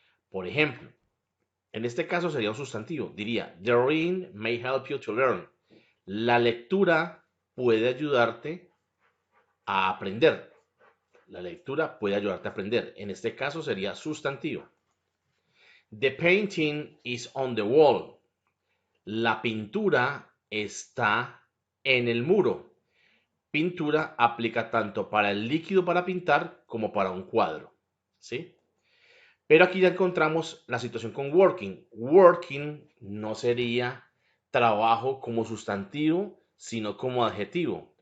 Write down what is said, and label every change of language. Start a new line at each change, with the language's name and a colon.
Spanish: Por ejemplo, en este caso sería un sustantivo. Diría,
English: the reading may help you to learn.
Spanish: La lectura puede ayudarte a aprender. La lectura puede ayudarte a aprender. En este caso sería sustantivo.
English: The painting is on the wall.
Spanish: La pintura está en el muro. Pintura aplica tanto para el líquido para pintar como para un cuadro, ¿sí? Pero aquí ya encontramos la situación con working. Working no sería trabajo como sustantivo, sino como adjetivo.